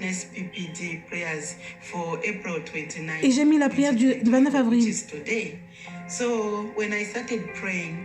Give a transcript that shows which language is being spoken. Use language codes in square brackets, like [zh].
[en] NSPPD prayers for April 29. [fr] Et j'ai mis la prière du 29 avril. [en] So when I started praying,